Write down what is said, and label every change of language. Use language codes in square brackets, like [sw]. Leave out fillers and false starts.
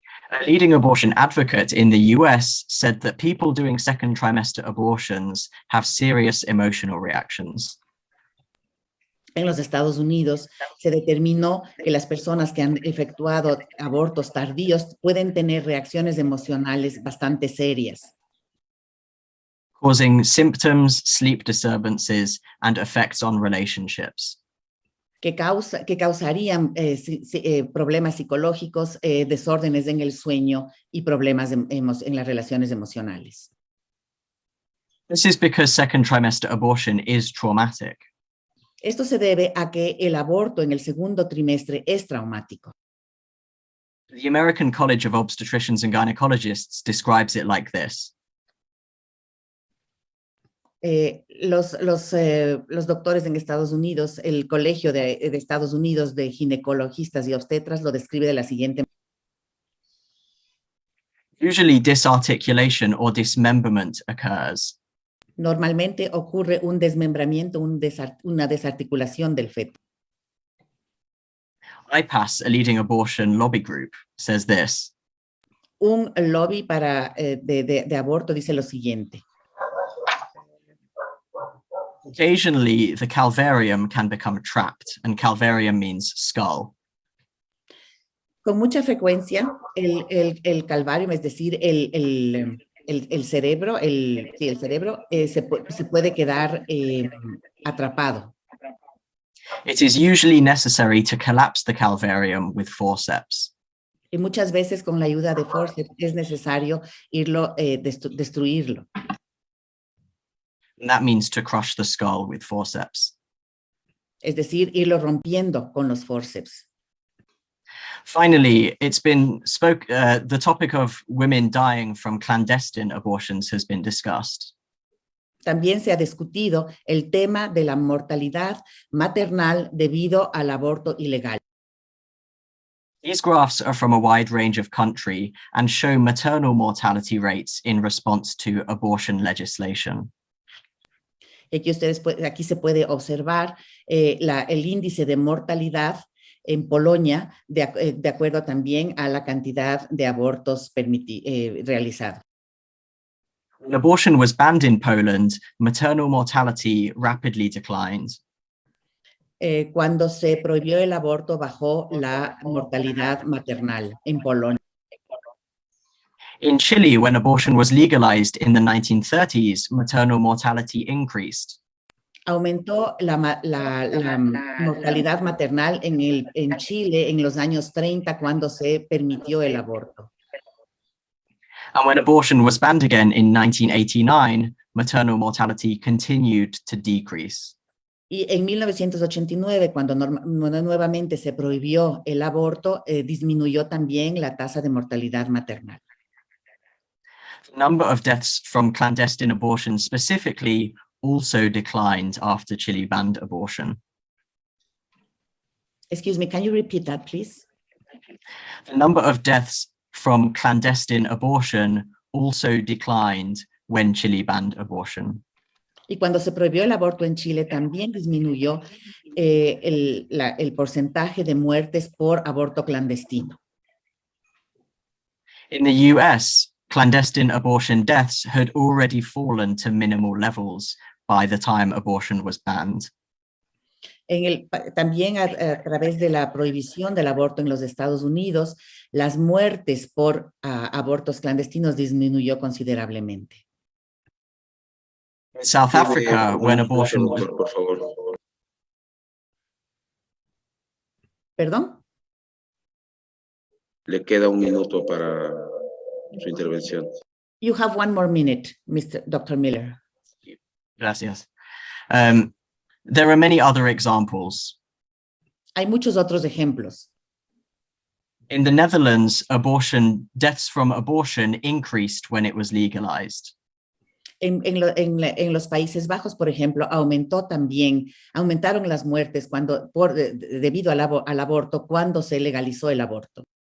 [en] A leading abortion advocate in the US said that people doing second trimester abortions have serious emotional reactions. [es] En los Estados Unidos se determinó que las personas que han efectuado abortos tardíos pueden tener reacciones emocionales bastante serias, [en] causing symptoms, sleep disturbances, and effects on relationships. [es] que causarían problemas psicológicos, desórdenes en el sueño y problemas en las relaciones emocionales. [en] This is because second trimester abortion is traumatic. [es] Esto se debe a que el aborto en el segundo trimestre es traumático. [en] The American College of Obstetricians and Gynecologists describes it like this. [es] Los doctores en Estados Unidos, el Colegio de Estados Unidos de Ginecologistas y Obstetras lo describe de la siguiente manera. [en] Usually disarticulation or dismemberment occurs. [es] Normalmente ocurre un desmembramiento, una desarticulación del feto. [en] IPAS, a leading abortion lobby group, says this. [es] Un lobby de aborto dice lo siguiente. [en] Occasionally, the calvarium can become trapped, and calvarium means skull. [es] Con mucha frecuencia, el calvario, es decir, el cerebro, se puede quedar atrapado. [en] It is usually necessary to collapse the calvarium with forceps. [es] Y muchas veces con la ayuda de forceps es necesario destruirlo. [en] And that means to crush the skull with forceps. [es] Es decir, irlo rompiendo con los forceps. [en] Finally, the topic of women dying from clandestine abortions has been discussed. [es] También se ha discutido el tema de la mortalidad maternal debido al aborto ilegal. [en] These graphs are from a wide range of country and show maternal mortality rates in response to abortion legislation. [es] Aquí se puede observar el índice de mortalidad en Polonia de acuerdo también a la cantidad de abortos realizados. [en] When abortion was banned in Poland, maternal mortality rapidly declined. [es] Cuando se prohibió el aborto, bajó la mortalidad maternal en Polonia. [en] In Chile, when abortion was legalized in the 1930s, maternal mortality increased. [es] Aumentó la mortalidad maternal en Chile en los años 30 cuando se permitió el aborto. [en] And when abortion was banned again in 1989, maternal mortality continued to decrease. [es] Y en 1989, cuando nuevamente se prohibió el aborto, disminuyó también la tasa de mortalidad maternal. [en] The number of deaths from clandestine abortion specifically also declined after Chile banned abortion. Excuse me, can you repeat that, please? The number of deaths from clandestine abortion also declined when Chile banned abortion. [es] Y cuando se prohibió el aborto en Chile, también disminuyó el porcentaje de muertes por aborto clandestino. [en] In the US, clandestine abortion deaths had already fallen to minimal levels by the time abortion was banned. [es] También a través de la prohibición del aborto en los Estados Unidos, las muertes por abortos clandestinos disminuyó considerablemente. [en] In South Africa, when abortion was... [es] Por favor. ¿Perdón? Le queda un minuto para su intervención. [en] You have 1 more minute, Dr. Miller. [es] Gracias. [en] There are many other examples. [es] Hay muchos otros ejemplos. [en] In the Netherlands, deaths from abortion increased when it was legalized. [es] En los Países Bajos, por ejemplo, aumentaron las muertes debido al aborto cuando se legalizó el aborto.